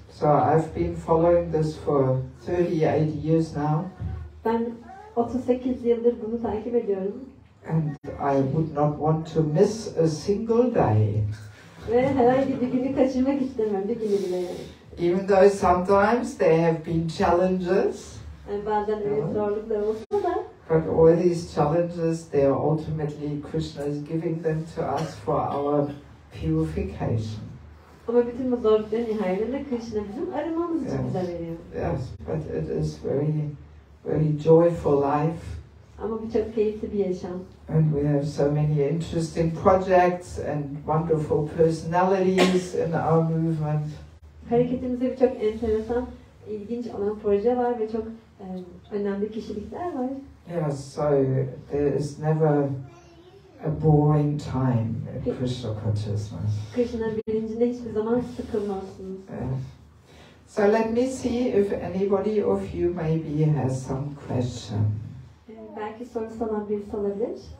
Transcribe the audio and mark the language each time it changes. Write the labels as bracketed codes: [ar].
[en] So I've been following this for 38 years now. [tr] Ben 38 yıldır bunu takip ediyorum. [en] And I would not want to miss a single day. [tr] Ve herhangi bir günü kaçırmak istemem, bir günü bile. [en] Even though sometimes there have been challenges. [tr] Yani bazen öyle zorluklar olsa da. [en] But all these challenges, they are ultimately Krishna is giving them to us for our purification. [tr] Ama bütün bu zorlukların nihayetinde Krishna bizim arınmamız için bize veriyor. [en] Yes, but it is very joyful life. [tr] Ama bu çok keyifli bir yaşam. [en] And we have so many interesting projects and wonderful personalities in our movement. [tr] Hareketimizde birçok enteresan, ilginç olan proje var ve çok önemli kişilikler var. [en] Yes, so there is never a boring time in Krishna consciousness. [tr] Krishna bilincinde hiçbir zaman sıkılmazsınız. [en] So let me see if anybody of you maybe has some question. [tr] Belki sorusu olan birisi olabilir.